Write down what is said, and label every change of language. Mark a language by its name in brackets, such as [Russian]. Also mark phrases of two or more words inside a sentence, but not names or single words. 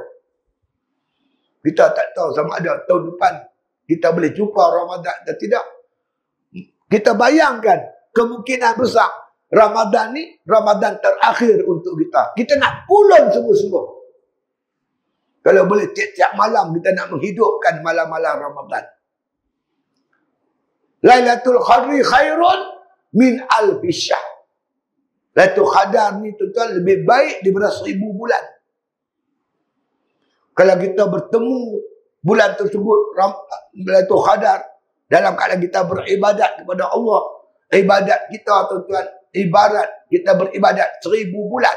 [Malay] Kita tak tahu sama ada tahun depan kita boleh jumpa Ramadan atau tidak. Kita bayangkan kemungkinan besar Ramadan ni Ramadan terakhir untuk kita. Kita nak pulun sungguh-sungguh. Kalau boleh tiap-tiap malam kita nak menghidupkan malam-malam Ramadan. [Arabic] ليلة القدر خير من ألف شهر. [Malay] Lailatul Qadar ni tuan-tuan lebih baik daripada 1000 bulan. Kalau kita bertemu bulan tersebut, Lailatul Qadar, dalam keadaan kita beribadat kepada Allah, ibadat kita tuan-tuan, ibarat kita beribadat 1000 bulan.